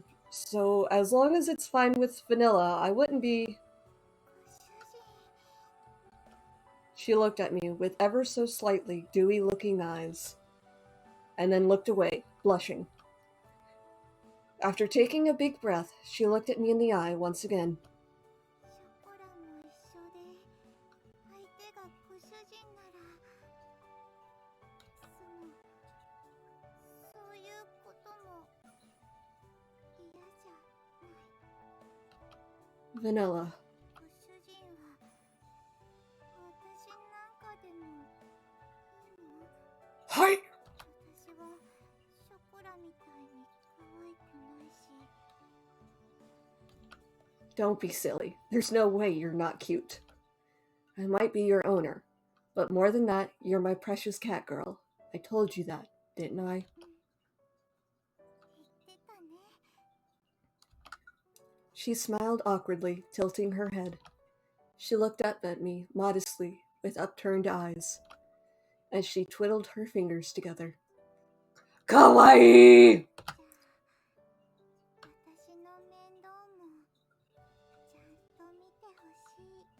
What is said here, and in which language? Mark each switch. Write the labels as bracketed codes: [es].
[en] So as long as it's fine with Vanilla, I wouldn't be. [ja] ご主人。 [en] She looked at me with ever so slightly dewy looking eyes, and then looked away, blushing. After taking a big breath, she looked at me in the eye once again. [ja] ショコラも一緒で、相手がご主人なら、そういうことも嫌じゃない。 [en] Vanilla. [ja] ご主人は私なんかでもいいの？はい! 私はショコラみたいに可愛くないし。 [en] Don't be silly. There's no way you're not cute. I might be your owner, but more than that, you're my precious cat girl. I told you that, didn't I? [ja] 言ってたね。 [en] She smiled awkwardly, tilting her head. She looked up at me modestly with upturned eyes, as she twiddled her fingers together. [ja] Kawaii! 私の面倒もちゃんと見てほしい。